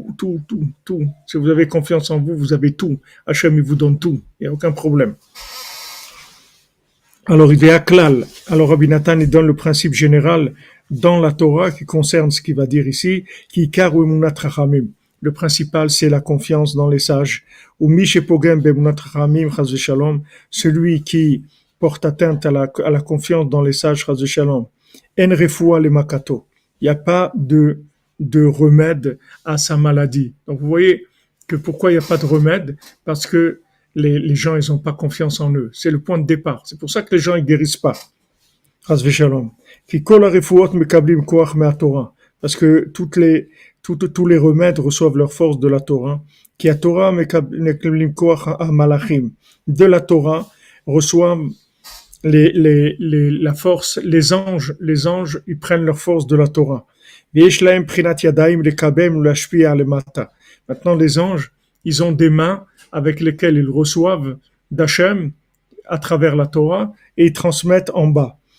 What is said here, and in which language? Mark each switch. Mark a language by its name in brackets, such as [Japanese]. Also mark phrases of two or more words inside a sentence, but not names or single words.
[French] Si vous avez confiance en vous, vous avez tout. Hachem, il vous donne tout. Il n'y a aucun problème. Alors, il est à Klal. Alors, Rabbi Nathan, il donne le principe général dans la Torah qui concerne ce qu'il va dire ici, qui [Hebrew] עיקרו אמונת חכמים. [French] Le principal, c'est la confiance dans les sages. [Hebrew] ומי שפוגם באמונת חכמים חס ושלום, [French] celui qui porte atteinte à la confiance dans les sages [Hebrew] חס ושלום. אין רפואה למכתו. [French] Il n'y a pas de remède à sa maladie. Donc, vous voyez que pourquoi il n'y a pas de remède? Parce que les gens, ils n'ont pas confiance en eux. C'est le point de départ. C'est pour ça que les gens, ils guérissent pas. [Hebrew] חס ושלום. כי כל הרפואות מקבלים כח מהתורה. [French] Parce que tous les remèdes reçoivent leur force de la Torah. [Hebrew] ומהתורה מקבלים כח המלאכים. [French] De la Torah reçoivent la force, les anges, ils prennent leur force de la Torah. Maintenant, les anges, ils ont des mains avec lesquelles ils reçoivent d'Hachem à travers la Torah et ils transmettent en bas.